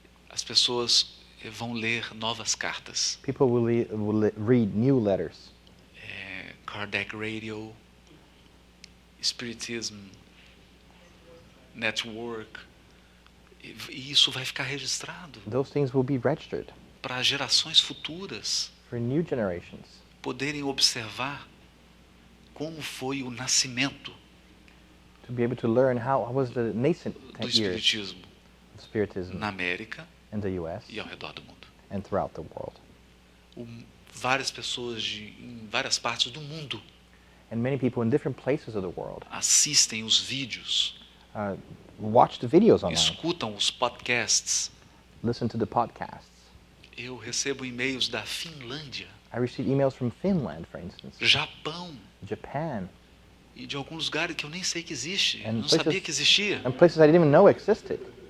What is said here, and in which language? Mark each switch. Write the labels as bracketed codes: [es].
[pt] as pessoas vão ler novas cartas. [en] people will read new letters. [pt] Kardec Radio, Spiritism Network, e isso vai ficar registrado [en] Those things will be registered [pt] para gerações futuras [en] for new generations [pt] poderem observar como foi o nascimento [en] to be able to learn how was the nascent [pt] do [en] years [pt] Espiritismo [en] of Spiritism [pt] na América [en] in the U.S. [pt] e ao redor do mundo. [en] and throughout the world. [pt] Várias pessoas em várias partes do mundo [en] And many people in different places of the world [pt] assistem os vídeos, [en] watch the videos online, [pt] escutam os podcasts. [en] listen to the podcasts. [pt] Eu recebo e-mails da Finlândia, [en] I received emails from Finland, for instance, [pt] Japão [en] Japan, [pt] e de alguns lugares que eu nem sei que existe, eu [en] And [pt] não [en] places- [pt] sabia que existia. [en] and places I didn't even know existed.